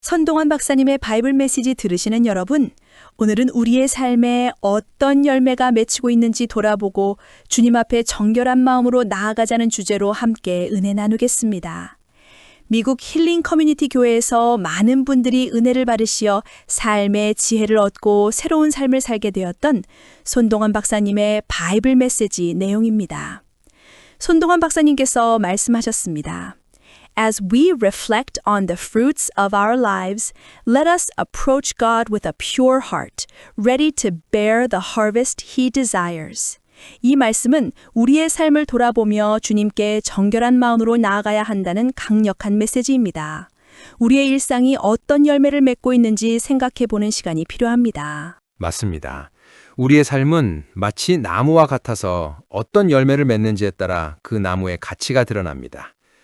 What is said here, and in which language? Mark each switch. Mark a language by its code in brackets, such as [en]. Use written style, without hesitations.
[ko] 선동환 박사님의 바이블 메시지 들으시는 여러분, 오늘은 우리의 삶에 어떤 열매가 맺히고 있는지 돌아보고 주님 앞에 정결한 마음으로 나아가자는 주제로 함께 은혜 나누겠습니다. 미국 힐링 커뮤니티 교회에서 많은 분들이 은혜를 받으시어 삶의 지혜를 얻고 새로운 삶을 살게 되었던 손동환 박사님의 바이블 메시지 내용입니다. 손동환 박사님께서 말씀하셨습니다. [en] As we reflect on the fruits of our lives, let us approach God with a pure heart, ready to bear the harvest He desires. [ko] 이 말씀은 우리의 삶을 돌아보며 주님께 정결한 마음으로 나아가야 한다는 강력한 메시지입니다. 우리의 일상이 어떤 열매를 맺고 있는지 생각해 보는 시간이 필요합니다. 맞습니다. 우리의 삶은 마치 나무와 같아서 어떤 열매를 맺는지에 따라 그 나무의 가치가 드러납니다.